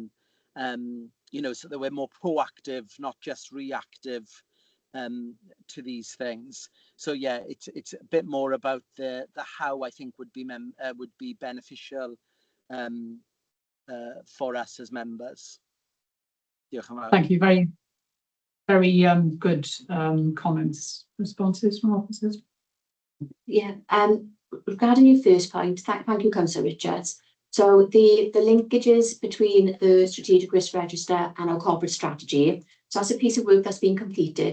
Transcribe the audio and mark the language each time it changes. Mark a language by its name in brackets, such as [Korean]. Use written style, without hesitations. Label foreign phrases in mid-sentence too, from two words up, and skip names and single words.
[English] You know, so that we're more proactive, not just reactive to these things. So yeah, it's a bit more about the how I think would be beneficial for us as members. [Welsh] Diolch yn fawr. [English] Thank you. Very, very good comments, responses from officers. Yeah, regarding your first point, thank you, Councillor Richards. So the linkages between the strategic risk register and our corporate strategy, so that's a piece of work that's been completed.